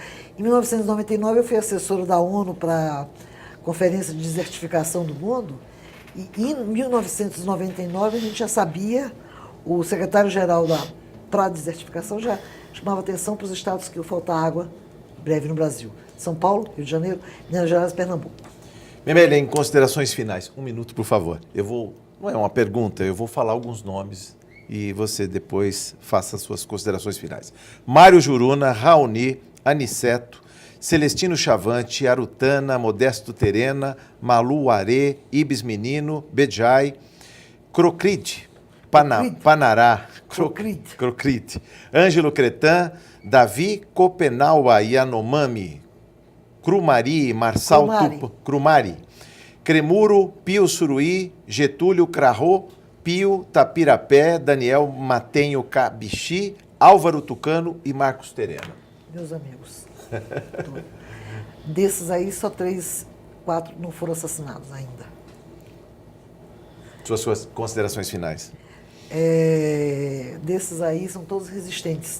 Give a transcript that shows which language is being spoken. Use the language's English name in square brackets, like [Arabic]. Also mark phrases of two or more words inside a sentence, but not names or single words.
[Portuguese] Em 1999, eu fui assessora da ONU para a Conferência de Desertificação do Mundo, e em 1999 a gente já sabia, o secretário-geral para a desertificação já chamava atenção para os estados que falta água breve no Brasil. São Paulo, Rio de Janeiro, Minas Gerais e Pernambuco. Memélia, em considerações finais, 1 minuto, por favor. Não é uma pergunta, eu vou falar alguns nomes e você depois faça as suas considerações finais. Mário Juruna, Raoni, Aniceto, Celestino Chavante, Arutana, Modesto Terena, Malu Arê, Ibis Menino, Bejai, Crocride, Panará, Crocride, Ângelo Cretan, Davi Copenaua Yanomami, Crumari, Marçal Crumari, Cremuro, Pio Suruí, Getúlio Crarro, Pio Tapirapé, Daniel Matenho Cabixi, Álvaro Tucano e Marcos Terena. Meus amigos. Desses aí, só 3, 4 não foram assassinados ainda. Suas considerações finais. Desses aí, são todos resistentes.